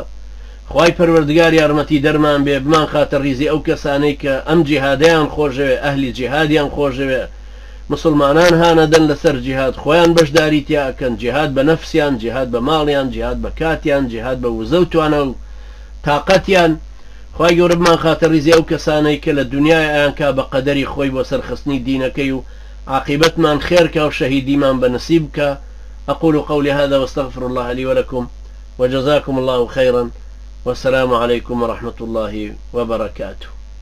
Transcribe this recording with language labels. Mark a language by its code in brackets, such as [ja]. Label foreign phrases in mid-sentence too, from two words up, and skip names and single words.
[ckb] خوای پەروەردگار یارمەتی دەرمان بێ بمان خاتە ڕیزی ئەو کەسانەی کە ئەم جیهادیان خۆشەوێ ئەهلی جیهادیان خۆشەوێ مسلمانان هانەدەن لەسەر جیهاد خۆیان بەشداری تیاکەن جیهاد بە نەفسیان جیهاد بە ماڵیان جیهاد بە کاتیان جیهاد بە وزە و توانە و تااقەتیان. خوای گەورە بمان خاتە ڕیزی ئەو کەسانەی کە لە دنیای ئایان کا بە قەدەری خۆی بۆ سەرخستنی دینەکەی و عاقبەتمان خێرکە و شەهیدیمان بەنسیب بکە. [ar] أقول قولي هذا واستغفر الله لي ولكم وجزاكم الله خيرا والسلام عليكم ورحمة الله وبركاته.